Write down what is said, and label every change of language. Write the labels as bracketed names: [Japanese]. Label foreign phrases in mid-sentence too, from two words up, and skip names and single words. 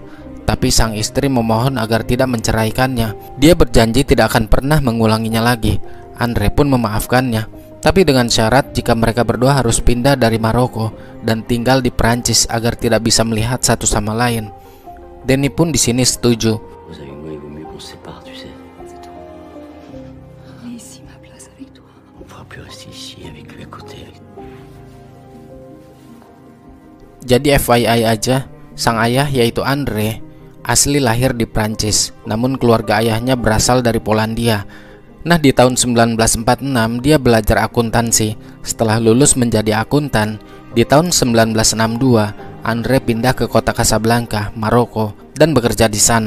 [Indonesian] Tapi sang istri memohon agar tidak menceraikannya. Dia berjanji tidak akan pernah mengulanginya lagi. Andre pun memaafkannya, tapi dengan syarat jika mereka berdua harus pindah dari Maroko dan tinggal di Perancis agar tidak bisa melihat satu sama lain. Denny pun di sini setuju. [French] Vous avez moi, il vaut mieux qu'on se sépare, tu sais. C'est tout. Mais ici, ma place avec toi. On pourra plus rester ici avec lui à côté. [Indonesian] Jadi FYI aja, sang ayah yaitu Andre asli lahir di Prancis, namun keluarga ayahnya berasal dari Polandia. Nah, di tahun 1946 dia belajar akuntansi. Setelah lulus menjadi akuntan, di tahun 1962 Andre pindah ke kota Casablanca, Maroko, dan bekerja di sana.